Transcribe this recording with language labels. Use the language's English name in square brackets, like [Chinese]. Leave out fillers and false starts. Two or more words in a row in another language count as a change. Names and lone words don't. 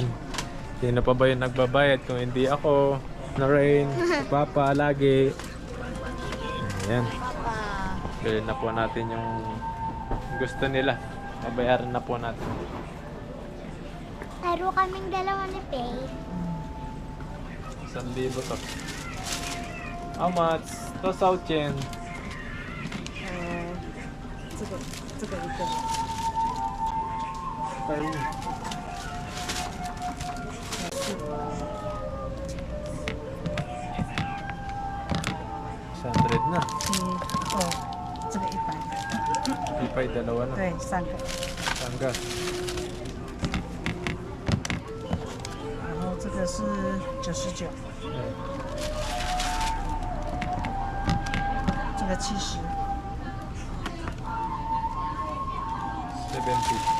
[Filipino] Sino pa ba yung nagbabayad kung hindi ako? Na Rain, si Papa, lagi. Ayan. Bili na po natin yung gusto nila. Babayaran na po natin. Laro kaming dalawa ni Pete. [English] 1,000 [Filipino] to. [English] How much? 2,000. [Chinese] 这个一个。 [Filipino] 100 na. [Chinese] 哦，这个100。 [Filipino] Ipay, dalawa na. [Chinese] 对，3个。 [Filipino] Tangga. [Chinese] 然后这个是99， [Filipino] Ayan. [Chinese] 这个70。 70.